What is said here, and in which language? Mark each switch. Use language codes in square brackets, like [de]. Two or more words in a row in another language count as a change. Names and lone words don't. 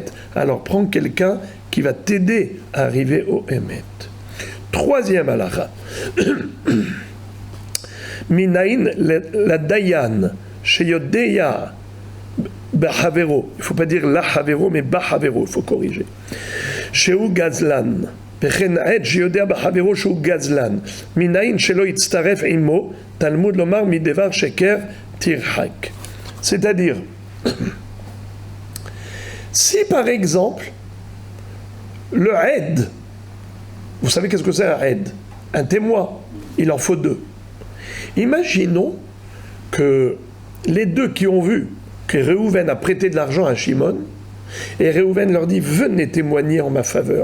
[fr] Alors prends quelqu'un qui va t'aider à arriver au emet. Troisième halakha. [he] מנין לדיין שיודע בחבירו. [fr] Il ne faut pas dire la havero, mais bahavero, il faut corriger. [he] שהוא גזלן. וכן העד שיודע בחברו שהוא גזלן, מנין שלא יצטרף עמו, תלמוד לומר מדבר שקר תרחק. [fr] C'est-à-dire, si par exemple, le aide, vous savez qu'est-ce que c'est un aide? Un témoin, il en faut deux. Imaginons que les deux qui ont vu que Réhouven a prêté de l'argent à Shimon, et Réhouven leur dit « Venez témoigner en ma faveur ».